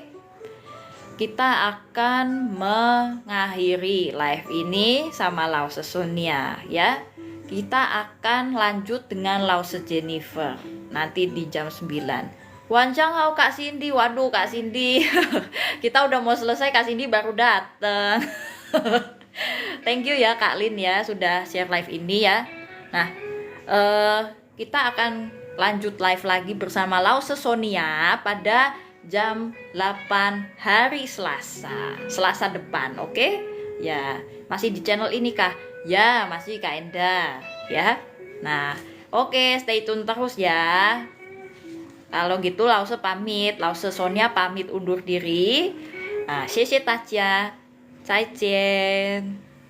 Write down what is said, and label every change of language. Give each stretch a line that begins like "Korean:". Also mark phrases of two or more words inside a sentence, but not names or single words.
Indonesian: Kita akan mengakhiri live ini sama Lause Sonia ya. Kita akan lanjut dengan Lause Jennifer nanti di jam 9.
Chinese: 晚上好
Indonesian: Kak Cindy. Waduh Kak Cindy. Kita udah mau selesai, Kak Cindy baru dateng.
English: Thank you
Indonesian: ya Kak Lin ya sudah share live ini ya. Nah, kita akan lanjut live lagi bersama Lause Sonia pada jam 8 hari Selasa depan, oke? Ya, masih di channel ini kah? Ya, masih Kak Enda ya. Nah, oke,
English: stay tune
Indonesian: terus ya. Kalau gitu Lause pamit, Lause Sonia pamit undur diri. Nah,
Chinese: 谢谢大家，再见。